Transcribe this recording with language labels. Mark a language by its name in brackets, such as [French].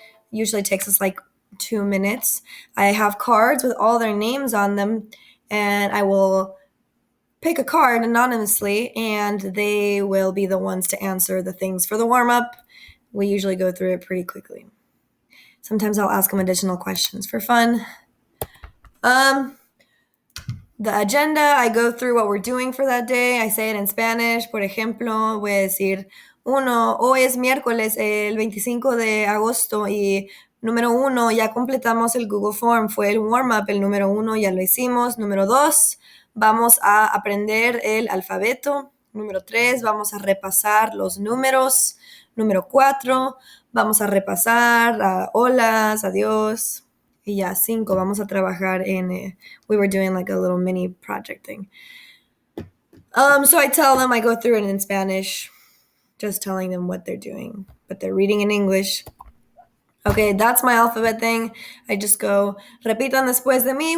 [English] Usually takes us like 2 minutes. I have cards with all their names on them, and I will pick a card anonymously, and they will be the ones to answer the things for the warm-up. We usually go through it pretty quickly. Sometimes I'll ask them additional questions for fun. The agenda, I go through what we're doing for that day. I say it in Spanish. [Spanish] Por ejemplo, voy a decir, hoy es miércoles, el 25 de agosto, y número 1, ya completamos el Google Form, fue el warm-up, el número 1 ya lo hicimos. Número 2, vamos a aprender el alfabeto. Número 3, vamos a repasar los números. Número 4, vamos a repasar holas, adiós. Y ya, 5, vamos a trabajar [English] we were doing like a little mini project thing. So I tell them, I go through it in Spanish, just telling them what they're doing, but they're reading in English. Okay, that's my alphabet thing. I just go, [Spanish] repitan después de mí.